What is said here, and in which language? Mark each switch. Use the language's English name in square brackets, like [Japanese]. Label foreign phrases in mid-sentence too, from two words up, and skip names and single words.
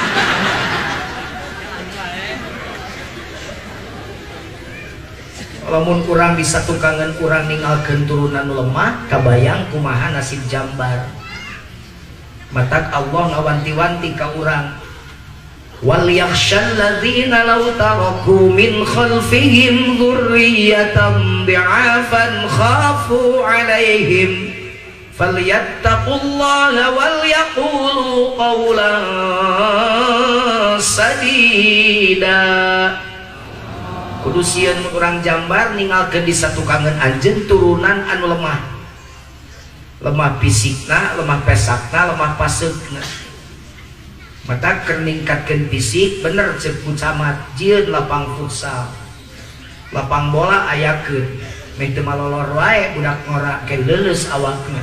[Sundanese] Lamun kurang bisa tukangan kurang ninggalkeun turunan lemah, kabayang kumaha nasib Jambar. Matak Allah ngawanti-wanti ka urang. [Arabic] وليخش الذين لو تركوا من خلفهم ذرية ضعافا خافوا عليهم فليتقوا الله وليقولوا قولا سديدا. [Sundanese] Kudu sieun urang Jambar ninggalkeun di satukangan anjeun turunan anu lemah fisikna, lemah pesakna, lemah paseukna. Mata keur ningkatkeun fisik bener ceuk ku camat jieun lapang futsal, lapang bola ayakeun meh teu malolor wae budak ngora ke leuleus awakna.